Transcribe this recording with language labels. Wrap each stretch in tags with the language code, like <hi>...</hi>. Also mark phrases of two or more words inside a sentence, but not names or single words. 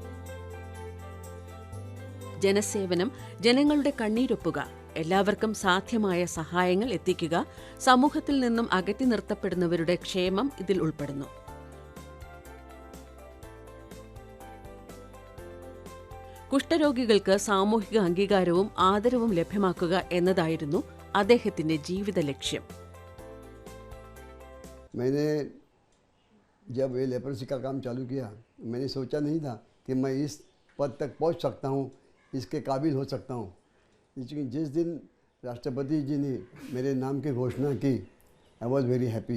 <ml>ജനസേവനം, ജനങ്ങളുടെ കണ്ണീരൊപ്പുക, എല്ലാവർക്കും സാധ്യമായ സഹായങ്ങൾ എത്തിക്കുക, സമൂഹത്തിൽ നിന്നും അകറ്റി നിർത്തപ്പെടുന്നവരുടെ ക്ഷേമം ഇതിൽ ഉൾപ്പെടുന്നു. കുഷ്ഠരോഗികൾക്ക് സാമൂഹിക അംഗീകാരവും ആദരവും ലഭ്യമാക്കുക എന്നതായിരുന്നു അദ്ദേഹത്തിന്റെ ജീവിത ലക്ഷ്യം.</ml> <hi>मैंने जब ये लेप्रोसी का काम चालू किया, मैंने सोचा नहीं था कि मैं इस पद तक पहुंच सकता हूं, इसके काबिल हो सकता हूं. लेकिन जिस दिन राष्ट्रपति जी ने मेरे नाम की घोषणा की,</hi> <en>I was very happy.</en>